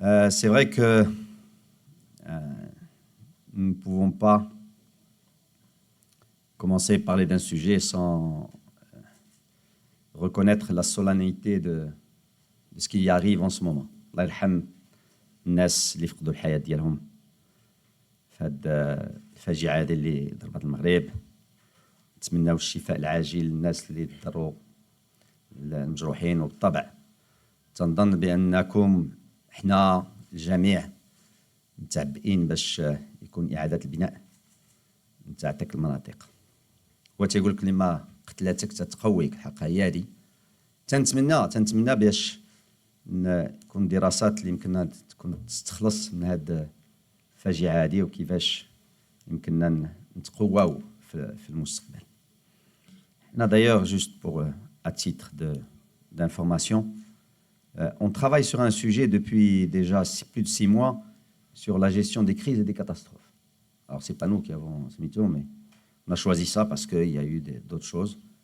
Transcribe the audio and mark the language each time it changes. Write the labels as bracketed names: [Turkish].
[French] C'est vrai que nous ne pouvons pas commencer à parler d'un sujet sans reconnaître la solennité de ce qui y arrive en ce moment. [Arabic] Allah yarham الناس اللي فقدوا الحياة ديالهم في هذه الفاجعة اللي ضربت المغرب. نتمناو الشفاء العاجل للناس اللي ضروا المجروحين، وبالطبع تنظن بأنكم احنا الجميع متعبئين باش يكون إعادة البناء نتاع تلك المناطق. هو تيقول لك لما قتلاتك تتقويك، الحق هي هذه. تنتمنى باش تكون دراسات اللي يمكننا تكون تستخلص من هذه الفاجعة هذه وكيفاش يمكننا نتقواو في المستقبل. [French] D'ailleurs, juste pour à titre d'information, on travaille sur un sujet depuis déjà plus de 6 mois sur la gestion des crises et des catastrophes. Alors, ce n'est pas nous qui avons ce mytho, mais on a choisi ça parce qu'il y a eu d'autres choses.